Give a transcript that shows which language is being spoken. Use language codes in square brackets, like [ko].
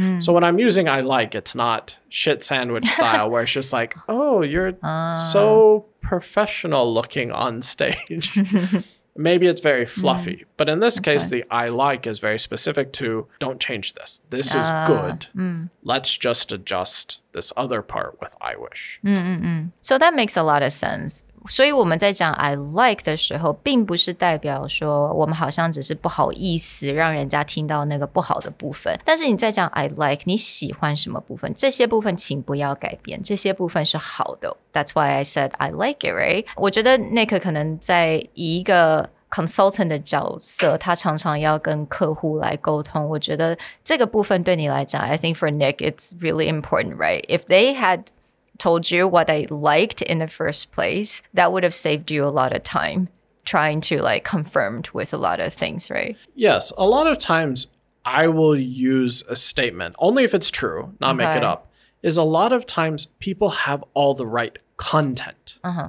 [en] So when I'm using I like, it's not shit sandwich style where it's just like, oh, you're so professional looking on stage. Maybe it's very fluffy. But in this case, the I like is very specific to don't change this. This is good. Let's just adjust this other part with I wish. So that makes a lot of sense. [zh] 所以我们在讲 [en] I like [zh] 的时候，并不是代表说我们好像只是不好意思让人家听到那个不好的部分。但是你在讲 [en] I like [zh] 你喜欢什么部分，这些部分请不要改变，这些部分是好的。 [en] That's why I said I like it, right? [zh] 我觉得 Nick 可能在以一个consultant 的角色，他常常要跟客户来沟通。我觉得这个部分对你来讲 [en] I think for Nick it's really important, right? If they had told you what I liked in the first place, that would have saved you a lot of time trying to like confirm with a lot of things, right? Yes, a lot of times I will use a statement, only if it's true, not make it up, is a lot of times people have all the right content.